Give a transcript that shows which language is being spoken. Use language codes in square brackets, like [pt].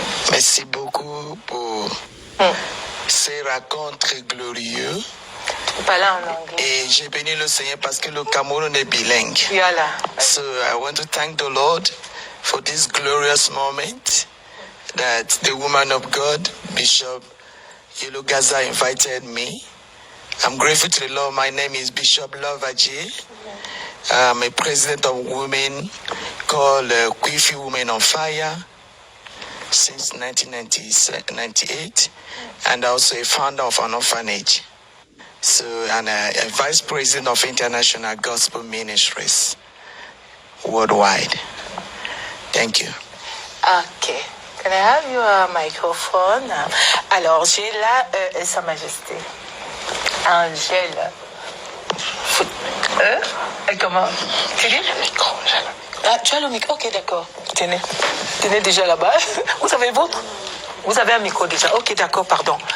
[fr] Merci beaucoup pour ces racontes très glorieux. Tu peux parler en anglais. Et j'ai béni le Seigneur parce que le Cameroun est bilingue. Voilà. [en] So I want to thank the Lord for this glorious moment that the woman of God, Bishop Yelo Gaza, invited me. I'm grateful to the Lord. My name is Bishop Love Adji. I'm a president of women called Kwifi Women on Fire since 1998, and also a founder of an orphanage. So, and a vice president of International Gospel Ministries worldwide. Thank you. Ok. Can I have your microphone? [fr] Alors, j'ai là Sa Majesté Angèle. Comment? Tu dis? Ah, tu as le micro? Ok, d'accord. Tenez. Tenez déjà là-bas. Vous avez votre? Vous avez un micro déjà. Ok, d'accord, pardon.